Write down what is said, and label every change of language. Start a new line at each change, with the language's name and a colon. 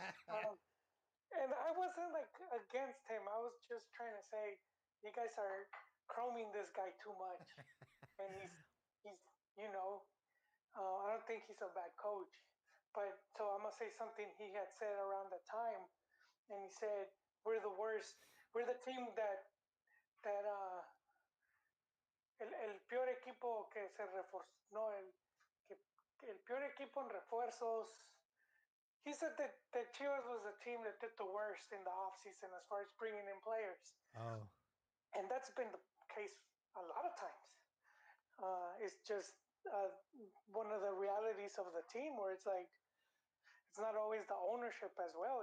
English: Um, and I wasn't like against him. I was just trying to say, you guys are chroming this guy too much, and he's you know, I don't think he's a bad coach. But so I'm gonna say something he had said around the time, and he said, "We're the worst. We're the team that
Spanish: el peor equipo que se reforzó, no, que, el peor equipo en refuerzos."
English: He said that Chivas was the team that did the worst in the offseason as far as bringing in players. Oh. And that's been the case a lot of times. It's just uh, one of the realities of the team where it's like, it's not always the ownership as well.